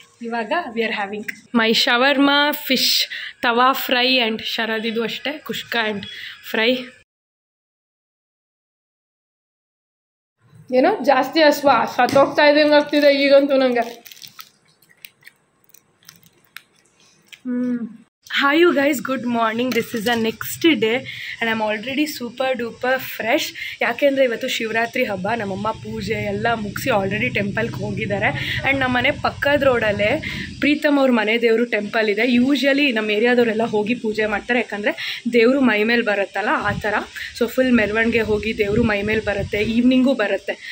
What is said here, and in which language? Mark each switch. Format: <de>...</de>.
<kn>ಇವಾಗ</kn> <en>we are having my</en> <kn>shawarma, fish tawa fry and ಶರದಿದು ಅಷ್ಟೇ kushka and fry. ಏನೋ ಜಾಸ್ತಿ ಸತ್ತೋಗ್ತಾ ಇದ್ದಂಗೆ ಆಗ್ತಿದೆ ಈಗಂತೂ ನನಗೆ.</kn> <en>Hi you guys, good morning. This is the next day and I'm already super duper fresh.</en> <kn>ಯಾಕೆಂದರೆ ಇವತ್ತು ಶಿವರಾತ್ರಿ ಹಬ್ಬ, ನಮ್ಮಮ್ಮ ಪೂಜೆ ಎಲ್ಲ ಮುಗಿಸಿ ಆಲ್ರೆಡಿ ಟೆಂಪಲ್ಗೆ ಹೋಗಿದ್ದಾರೆ. ಆ್ಯಂಡ್ ನಮ್ಮ ಮನೆ ಪಕ್ಕದ ರೋಡಲ್ಲೇ ಪ್ರೀತಮ್ ಅವ್ರ ಮನೆ ದೇವರು ಟೆಂಪಲ್ ಇದೆ. ಯೂಶ್ವಲಿ ನಮ್ಮ ಏರಿಯಾದವರೆಲ್ಲ ಹೋಗಿ ಪೂಜೆ ಮಾಡ್ತಾರೆ, ಯಾಕಂದರೆ ದೇವರು ಮೈ ಮೇಲೆ ಬರುತ್ತಲ್ಲ ಆ ಥರ. ಸೊ ಫುಲ್ ಮೆರವಣಿಗೆ ಹೋಗಿ ದೇವರು ಮೈ ಮೇಲೆ ಬರುತ್ತೆ, ಈವ್ನಿಂಗೂ ಬರುತ್ತೆ.</kn>